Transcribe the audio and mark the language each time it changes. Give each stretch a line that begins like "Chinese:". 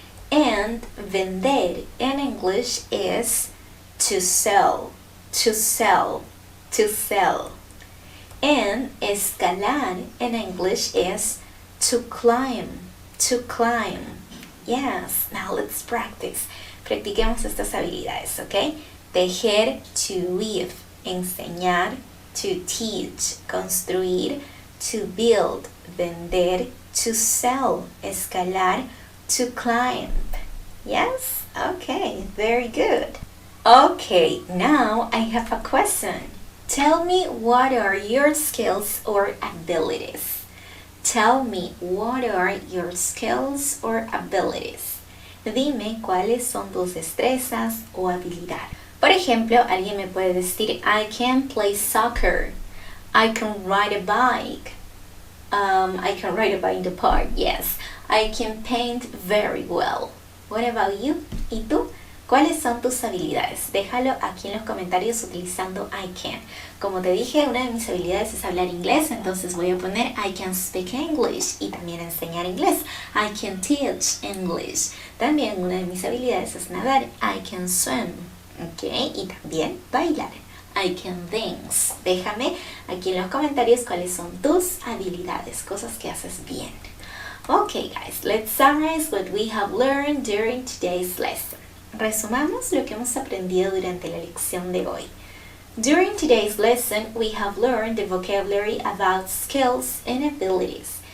English: And vender in English is to sell. To sell. To sell. And escalar in English is to climb. To climb. Yes, now let's practice.
Spanish: Practiquemos estas habilidades, ¿ok?
English: Tejer, to weave. Enseñar, to teach. Construir, to build. Vender, to sell. Escalar, to climb. Yes? Okay, very good. Okay, now I have a question. Tell me what are your skills or abilities. Tell me what are your skills or abilities.
Spanish: Dime cuáles son tus destrezas o habilidades. Por ejemplo, alguien me puede decir,
English: I can play soccer. I can ride a bike. I can ride a bike in the park, yes. I can paint very well. What about you?
Spanish: ¿Y tú? ¿Cuáles son tus habilidades? Déjalo aquí en los comentarios utilizando
English: I can.
Spanish: Como te dije, una de mis habilidades es hablar inglés, entonces voy a poner
English: I can speak English
Spanish: y también enseñar inglés.
English: I can teach English.
Spanish: También una de mis habilidades es nadar.
English: I can swim.
Spanish: ¿Ok? Y también bailar.
English: I can dance.
Spanish: Déjame aquí en los comentarios cuáles son tus habilidades, cosas que haces bien.
English: Okay guys, let's summarize what we have learned during today's lesson.
Spanish: Resumamos lo que hemos aprendido durante la lección de hoy.
English: During today's lesson, we have learned the vocabulary about skills and abilities.